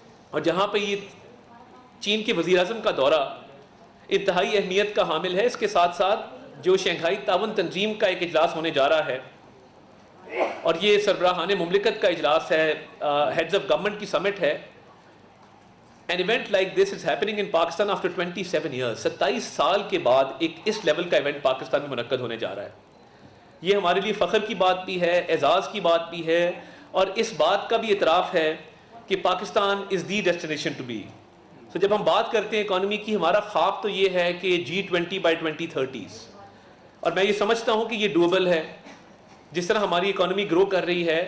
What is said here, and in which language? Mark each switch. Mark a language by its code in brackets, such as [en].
[ur] اور جہاں پہ یہ چین کے وزیر اعظم کا دورہ انتہائی اہمیت کا حامل ہے, اس کے ساتھ ساتھ جو شنگھائی تعاون تنظیم کا ایک اجلاس ہونے جا رہا ہے, اور یہ سربراہان مملکت کا اجلاس ہے, ہیڈز آف گورنمنٹ کی سمٹ ہے. [en] An event like this is happening in Pakistan after 27 years. [ur] 27 سال کے بعد ایک اس لیول کا ایونٹ پاکستان میں منعقد ہونے جا رہا ہے. یہ ہمارے لیے فخر کی بات بھی ہے, اعزاز کی بات بھی ہے, اور اس بات کا بھی اعتراف ہے کہ پاکستان [en] Is the destination to be. [ur] تو جب ہم بات کرتے ہیں اکانومی کی, ہمارا خواب تو یہ ہے کہ [en] G20 by 2030s, [ur] اور میں یہ سمجھتا ہوں کہ یہ ڈویبل ہے جس طرح ہماری اکانومی گرو کر رہی ہے.